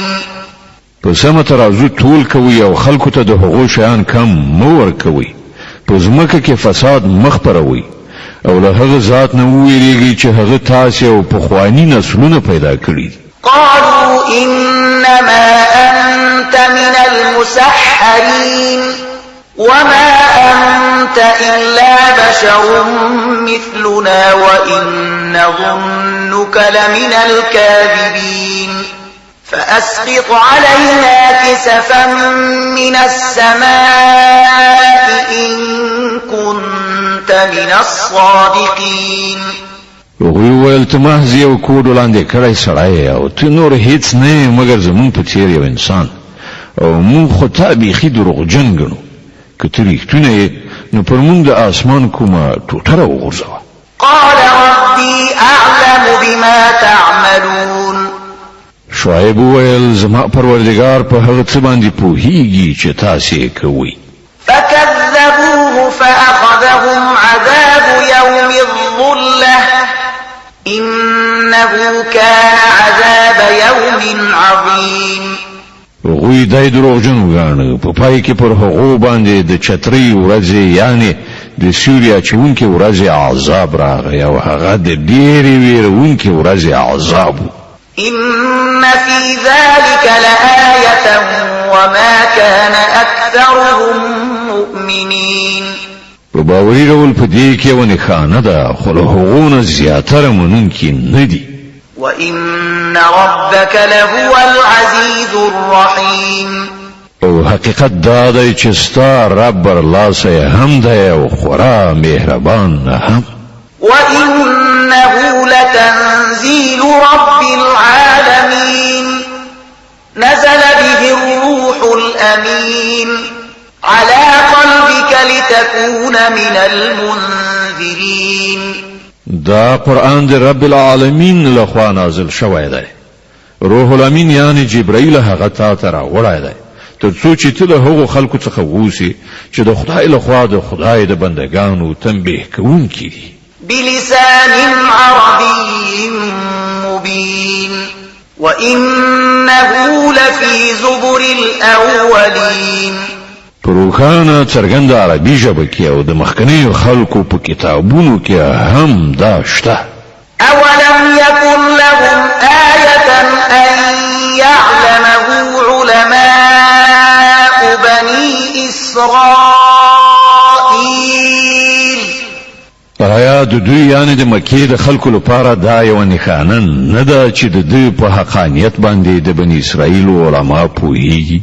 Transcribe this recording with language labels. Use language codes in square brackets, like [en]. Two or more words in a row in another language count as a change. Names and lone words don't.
[ps] په سمه ترازو ټول کوي او خلکو ته د هغو شیان کم مو ورکوي په ځمکه کې فساد مخپروي او له هغه ذات نه ویریږي چې هغه تاسو او پخوانی نسلونه پیدا کړی [ar] قالوا إنما أنت من المسحرين وما أنت إلا بشر مثلنا وإن نظنك لمن الكاذبين فأسقط علينا كسفا من السماء إن كنت من الصادقين [ps] ویل ته محض یو کوډ وړاندې کړی سړی او ته نور هیڅ نه مګر زمون په څیر یو انسان او مونږ خو تا بیخي دروغجن ګڼو که ته رښتونه یې نو پر مونږ د اسمان کومه ټوټه راوغورځوه [ar] قال ربي أعلم بما تعملون [ps] شعیب وویل زما پروردگار په هغه څه باندې پوهیږي چې تاسو یې کوئ. [ar] فكذبوه فأخذهم عذاب يوم الظلة إنه كان عذاب يوم عظيم. [ps] هغوی دای دروغجن وګاڼه په پای کې پر هغو باندې د چترۍ ورځې یعنی د سیوري اچونکې ورځې عذاب راغی او هغه د ډېرې ویرونکې ورځې عذاب. [ar] إن في ذلك لآية وما كان أكثرهم مؤمنين. [ps] په باوري ډول په دې کې یوه نښانه ده خو له هغو نه زیاتره منونکي نه دي. [ar] وإن ربك لهو العزيز الرحيم. [ps] او حقیقت دا دی چې ستا رب برلاسه هم دی او خورا مهربان هم. [ar] وإنه لتنزيل رب العالمين نزل به الروح الأمين على قلبك لتكون من المنذرين. [ps] دا قرآن دی [ar] رب العالمین [ps] لخوا نازل شوی دی. [ar] روح الامین [ps] یعنی جبرائیل هغه تا ته راوړی دی تر څو چې ته له هغو خلکو څخه ووسې چې د خدای لخوا د خدای د بندګانو تنبیه کوونکي دي. [ar] بلسان عربي مبين وإنه لفي زبر الأولين. [ps] پروخانه څرګنده عربي ژبه کې او د مخکنیو خلکو په کتابونو کې هم دا شته. [ar] أولم يكن لهم آية أن يعلمه علماء بني إسرائيل. [ps] آیا د دوی یعنی د مکې د خلکو لپاره دا یو نښانه نه ده چې د دوی په حقانیت باندې د بني اسرائیل علما پوهیږي؟